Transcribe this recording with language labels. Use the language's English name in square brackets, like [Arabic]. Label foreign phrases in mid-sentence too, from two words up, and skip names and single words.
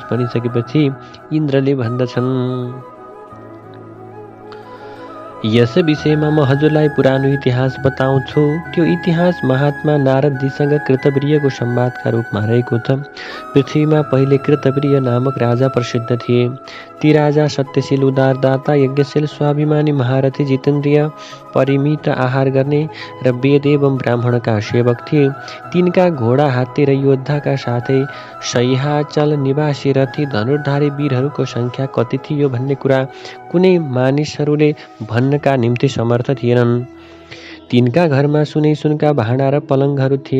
[Nepali] भनिसकेपछि इन्द्रले भन्दछन्, यस विषयमा म हजुरलाई पुरानो इतिहास बताउँछु। त्यो इतिहास महात्मा नारदजीसँग कृतवीर्यको संवादका रूपमा रहेको छ। पृथ्वीमा पहिले कृतवीर्य नामक राजा प्रसिद्ध थिए। ती राजा सत्यशील, उदारदाता, यज्ञशील, स्वाभिमानी, महारथी, जितेन्द्रिय, परिमित, आहार गर्ने र वेद एवं ब्राह्मणका सेवक थिए। तिनका घोडा, हात्ती र योद्धाका साथै सह्याचल निवासी रथी धनुर्धारी वीरहरूको सङ्ख्या कति थियो भन्ने कुरा कुनै मानिसहरूले भन्नका निम्ति समर्थ थिएनन्। तिनका घरमा सुनै सुनका भाँडा र पलङहरू थिए।